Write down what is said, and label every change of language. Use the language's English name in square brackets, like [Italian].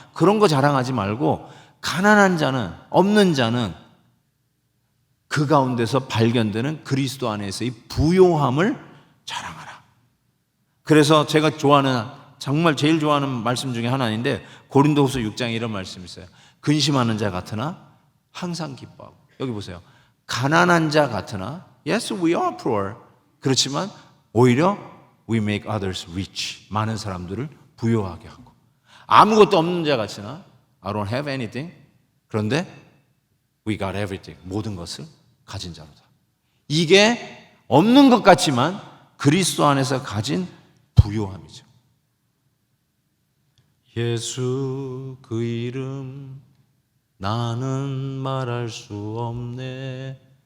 [Korean] 그런 거 자랑하지 말고 가난한 자는, 없는 자는 그 가운데서 발견되는 그리스도 안에서의 부요함을 자랑하라. 그래서 제가 좋아하는, 정말 제일 좋아하는 말씀 중에 하나인데 고린도후서 6장에 이런 말씀이 있어요. 근심하는 자 같으나 항상 기뻐하고. 여기 보세요. 가난한 자 같으나 [English] Yes, we are poor. [Korean] 그렇지만 오히려 [English] we make others rich. [Korean] 많은 사람들을 부유하게 하고. 아무것도 없는 자 같으나 [English] I don't have anything. [Korean] 그런데 [English] we got everything. [Korean] 모든 것을 가진 자로다. 이게 없는 것 같지만 그리스도 안에서 가진 부요함이죠. 예수 그 이름 나는 말할 수 없네.